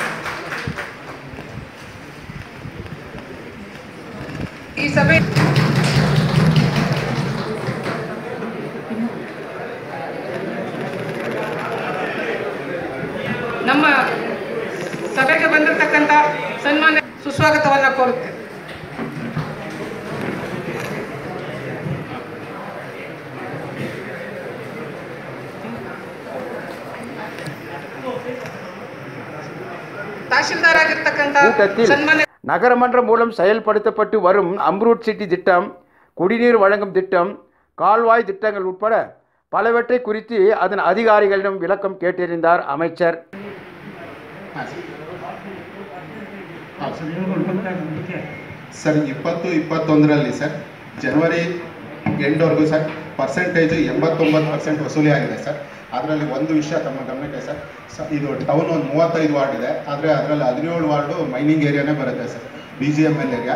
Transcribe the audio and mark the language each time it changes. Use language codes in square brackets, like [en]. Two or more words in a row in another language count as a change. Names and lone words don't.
[kn] ಈ ಸಭೆ ನಮ್ಮ ಸಭೆಗೆ ಬಂದಿರತಕ್ಕಂಥ ಸನ್ಮಾನ್ಯ ಸುಸ್ವಾಗತವನ್ನು ಕೋರುತ್ತೇವೆ. [ta] கூட்டத்தில் நகரமன்றம் மூலம் செயல்படுத்தப்பட்டு வரும் அம்ரூட் சிட்டி திட்டம், குடிநீர் வழங்கும் திட்டம், கால்வாய் திட்டங்கள் உட்பட பலவற்றை குறித்து அதன் அதிகாரிகளிடம் விளக்கம் கேட்டறிந்தார் அமைச்சர். [kn] ಸರ್ 2021ರಲ್ಲಿ ಸರ್ ಜನವರಿ ಎಂಡ್ವರೆಗೂ [en] sir percentage [kn] 89% ವಸೂಲಿ ಆಗಿದೆ ಸರ್. ಅದರಲ್ಲಿ ಒಂದು ವಿಷಯ ತಮ್ಮ ಗಮನಕ್ಕೆ ಸರ್, ಇದು ಟೌನ್ ಒಂದು 35 ವಾರ್ಡ್ ಇದೆ, ಆದರೆ ಅದರಲ್ಲಿ 17 ವಾರ್ಡು [en] mining areane [kn] ಬರುತ್ತೆ ಸರ್, BGML ಏರಿಯಾ.